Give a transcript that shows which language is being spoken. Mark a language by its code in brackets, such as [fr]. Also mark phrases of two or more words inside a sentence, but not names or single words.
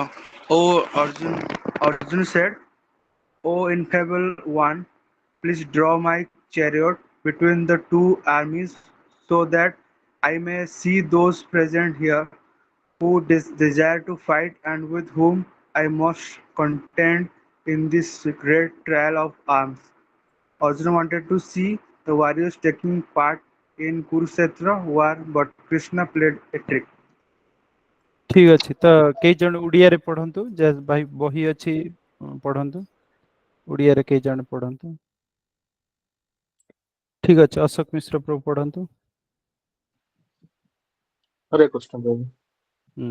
[en] Oh, Arjun said, "O infallible one, please draw my chariot between the two armies, so that I may see those present here who desire to fight and with whom I must contend in this great trial of arms." Arjuna wanted to see the warriors taking part in Kurukshetra war, but Krishna played a trick. [or] ଠିକ ଅଛି ତ କେଇ ଜଣ ଓଡିଆରେ ପଢନ୍ତୁ ଯେ ଭାଇ ବହି ଅଛି ପଢନ୍ତୁ ଓଡିଆରେ କେଇ ଜଣ ପଢନ୍ତୁ ଠିକ ଅଛି ଅଶୋକ ମିଶ୍ର ପ୍ରଭୁ ପଢନ୍ତୁ ହରେ କୃଷ୍ଣ ପ୍ରଭୁ।